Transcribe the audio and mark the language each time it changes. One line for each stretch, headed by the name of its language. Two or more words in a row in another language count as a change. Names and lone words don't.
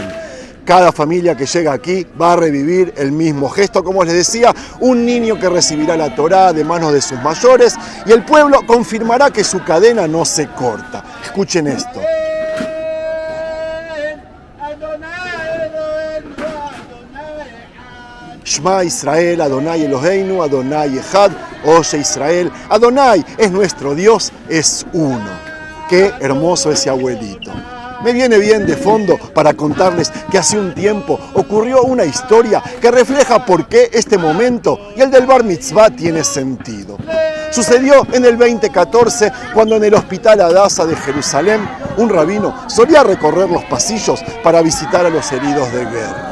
Spanish: Cada familia que llega aquí va a revivir el mismo gesto, como les decía, un niño que recibirá la Torá de manos de sus mayores y el pueblo confirmará que su cadena no se corta. Escuchen esto.
Hebrew: שמע ישראל אדוני אלוהינו אדוני אחד,
Spanish: oye Israel, Adonai es nuestro Dios, es uno. Qué hermoso ese abuelito. Me viene bien de fondo para contarles que hace un tiempo ocurrió una historia que refleja por qué este momento y el del Bar Mitzvah tiene sentido. Sucedió en el 2014 cuando en el Hospital Hadassah de Jerusalén un rabino solía recorrer los pasillos para visitar a los heridos de guerra.